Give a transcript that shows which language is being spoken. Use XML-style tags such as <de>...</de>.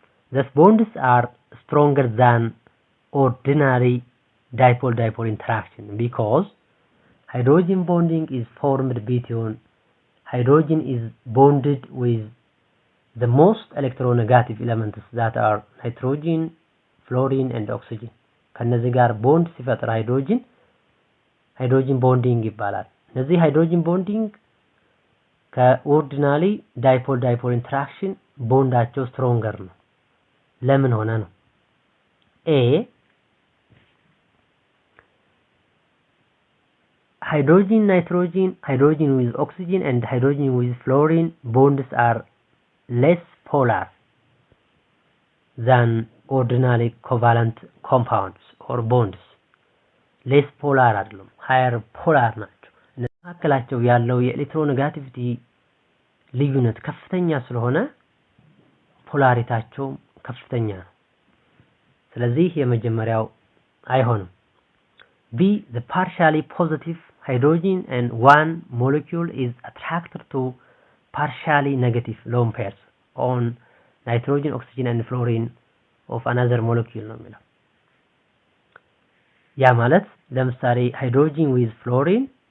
<en>These bonds are stronger than ordinary dipole-dipole interaction because hydrogen bonding is formed between hydrogen is bonded with the most electronegative elements that are nitrogen, fluorine and oxygen.</en> <am>ከነዚህ ጋር ቦንድ ሲፈጥር ሃይድሮጂን ቦንዲንግ ይባላል። እነዚህ ሃይድሮጂን ቦንዲንግ ከኦርዲናሪ ዳይፖል ኢንተራክሽን ቦንዳቸው ስትሮንገር ነው። ለምን ሆነ ነው?</am> <en>A hydrogen, nitrogen, hydrogen with oxygen and hydrogen with fluorine bonds are less polar than ordinary covalent compounds or bonds.</en> <am>less polar አይደለም፣ higher polar ናቸው። መካከላቸው ያለው የኤሌክትሮኔጋቲቪቲ ልዩነት ከፍተኛ ስለሆነ ፖላሪታቸው ከፍተኛ ነው። ስለዚህ የመጀመሪያው አይሆንም።</am> <en>B the partially positive hydrogen and one molecule is attracted to partially negative lone pairs on nitrogen, oxygen and fluorine of another molecule</en> <am>ነው የሚለው። ያ ማለት ለምሳሌ</am> <en>hydrogen with fluorine</en>